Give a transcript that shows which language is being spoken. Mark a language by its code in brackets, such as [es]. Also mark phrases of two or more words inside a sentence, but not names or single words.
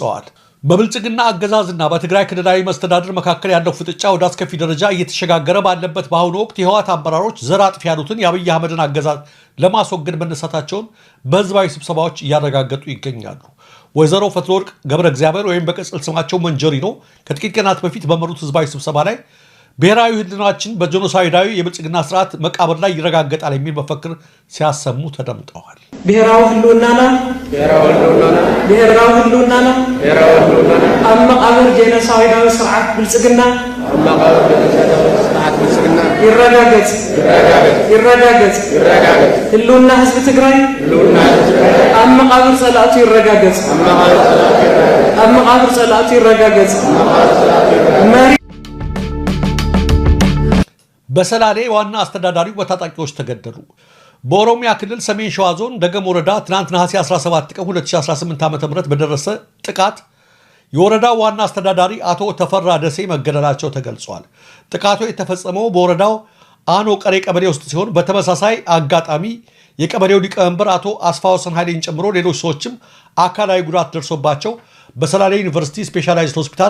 [am] ገልጸዋል በብልጽግና አገዛዝና በትግራይ ክልላዊ መስተዳድር መካከል ያለው ፍጥጫ ወደ አስከፊ ደረጃ እየተሸጋገረ ባለበት በአሁኑ ወቅት የህወሓት አመራሮች ዘር አጥፊ ያሉትን የአብይ አህመድን አገዛዝ ለማስወገድ መነሳታቸውን በህዝባዊ ስብሰባዎች እያረጋገጡ ይገኛሉ። ወይዘሮ ፈትለወርቅ ገብረ እግዚአብሔር ወይም በቅጽል ስማቸው መንጀሪኖ ከጥቂት ቀናት በፊት በመሩት ህዝባዊ ስብሰባ ላይ ብሔራዊ ህልውናችን በጄኖሳይዳዊ የብልጽግና ስርዓት መቃብር ላይ ይረጋገጣል የሚል መፈክር ሲያሰሙ ተደምጠዋል። [ti] ብሔራዊ ህልውናና ኣብ መቃብር ጄኖሳይዳዊ ስርዓት ብልጽግና ይረጋገጽ ህልውና ህዝቢ ትግራይ ኣብ መቃብር ጸላእቱ ይረጋገጽ [am] በሰላሌ ዋና አስተዳዳሪው በታጣቂዎች ተገደሉ። በኦሮሚያ ክልል ሰሜን ሸዋ ዞን ደገም ወረዳ ትናንት ነሐሴ 17 ቀን 2018 ዓ.ም በደረሰ ጥቃት የወረዳው ዋና አስተዳዳሪ አቶ ተፈራ ደሴ መገደላቸው ተገልጿል። ጥቃቱ የተፈጸመው በወረዳው አኖ ቀሬ ቀበሌ ውስጥ ሲሆን በተመሳሳይ አጋጣሚ የቀበሌው ሊቀመንበር አቶ አስፋወሰን ኃይሌን ጨምሮ ሌሎች ሰዎችም አካላዊ ጉዳት ደርሶባቸው በሰላሌ ዩኒቨርሲቲ ስፔሻላይዝድ ሆስፒታል